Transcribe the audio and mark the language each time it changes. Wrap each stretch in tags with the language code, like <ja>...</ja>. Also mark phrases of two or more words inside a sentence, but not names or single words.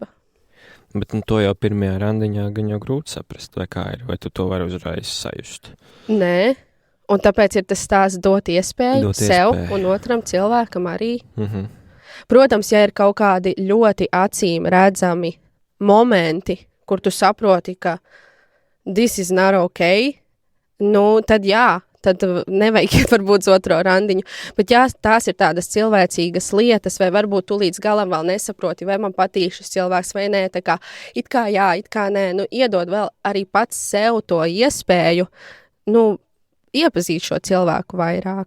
<lv>Bet to jau pirmajā randiņā gan jau grūti saprast, vai kā ir, vai tu to vari uzreiz sajust? Nē, un tāpēc ir tas stāsts dot iespēju sev un otram cilvēkam arī. Protams, ja ir kaut kādi ļoti acīm redzami momenti, kur tu saproti, ka</lv> <en>this is not okay,</en> <lv>tad nevajag iet varbūt uz otro randiņu. Bet tās ir tādas cilvēcīgas lietas, vai varbūt tu līdz galam vēl nesaproti, vai man patīk šis cilvēks vai nē, tā kā it kā jā, it kā nē, iedod vēl arī pats sev to iespēju, iepazīt šo cilvēku vairāk.</lv>